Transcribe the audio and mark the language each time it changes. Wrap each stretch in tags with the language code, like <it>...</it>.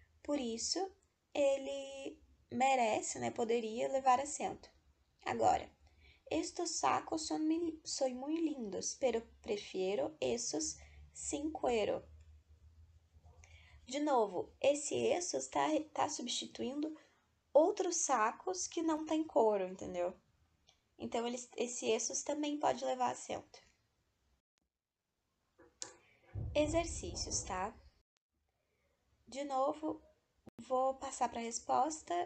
<pt>Por isso, ele merece, né, poderia levar acento. Agora,</pt> <es>estos sacos son muy lindos, pero prefiero esos sin cuero.</es> <pt>De novo, esse essos tá substituindo outros sacos que não tem couro, entendeu? Então, esse essos também pode levar acento. Exercícios, tá? De novo, vou passar para a resposta.</pt>